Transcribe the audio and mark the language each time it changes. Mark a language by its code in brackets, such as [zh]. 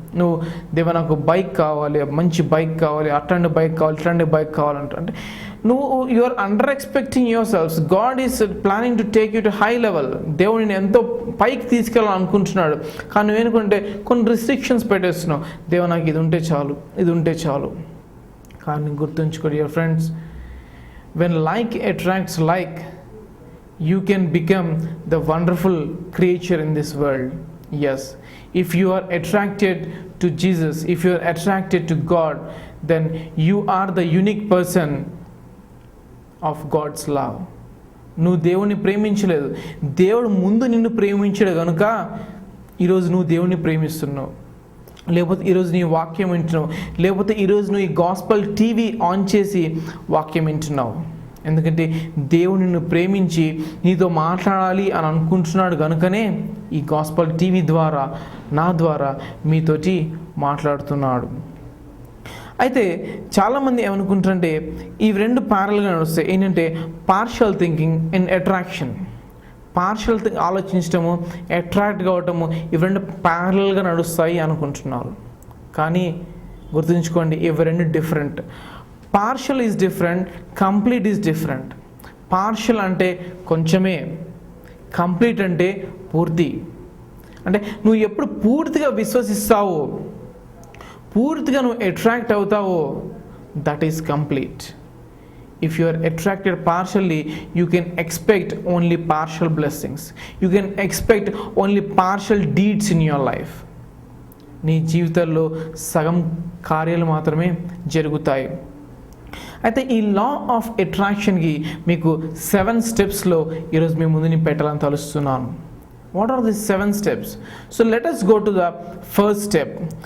[te] నువ్వు దేవ నాకు బైక్ కావాలి, మంచి బైక్ కావాలి, అట్లాంటి బైక్ కావాలి, ఇట్లాంటి బైక్ కావాలంటే నువ్వు [en] You are under expecting your selfs. God is planning to take you to high level. [te] దేవుడు నేను ఎంతో పైకి తీసుకెళ్ళాలనుకుంటున్నాడు. కానీ నువ్వేనుకుంటే కొన్ని రిస్ట్రిక్షన్స్ పెట్టేస్తున్నావు. దేవ నాకు ఇది ఉంటే చాలు. కానీ గుర్తుంచుకోండి [en] Your friends, when like attracts like, you can become the wonderful creature in this world. Yes, if you are attracted to Jesus, if you are attracted to God, then you are the unique person of God's love. [te] నువ్వు దేవుని ప్రేమించలేదు, దేవుడు ముందు నిన్ను ప్రేమించాడు కనుక ఈరోజు నువ్వు దేవుని ప్రేమిస్తున్నావు. లేకపోతే ఈరోజు నీ వాక్యం వింటున్నావు, లేకపోతే ఈరోజు నువ్వు ఈ గాస్పల్ టీవీ ఆన్ చేసి వాక్యం వింటున్నావు. ఎందుకంటే దేవుడు నిన్ను ప్రేమించి నీతో మాట్లాడాలి అని అనుకుంటున్నాడు కనుకనే ఈ గాస్పల్ టీవీ ద్వారా, నా ద్వారా మీతోటి మాట్లాడుతున్నాడు. అయితే చాలామంది ఏమనుకుంటారంటే ఈ రెండు ప్యారల్గా నడుస్తాయి. ఏంటంటే [en] Partial thinking and attraction. [te] Partial ఆలోచించటము, attract కావటము, ఇవి రెండు ప్యారల్గా నడుస్తాయి అనుకుంటున్నారు. కానీ గుర్తుంచుకోండి, ఇవి రెండు different. [en] Partial is different, complete is different. [te] Partial అంటే కొంచెమే, కంప్లీట్ అంటే పూర్తి. అంటే నువ్వు ఎప్పుడు పూర్తిగా విశ్వసిస్తావో, పూర్తిగా నువ్వు attract అవుతావో, [en] That is complete. If you are attracted partially, you can expect only partial blessings. You can expect only partial deeds in your life. [te] నీ జీవితంలో సగం కార్యాలు మాత్రమే జరుగుతాయి. అయితే ఈ లా ఆఫ్ అట్రాక్షన్కి మీకు 7 స్టెప్స్లో ఈరోజు మీ ముందు నేను పెట్టాలని తలుస్తున్నాను. [en] What are the 7 steps? So let us go to the first step.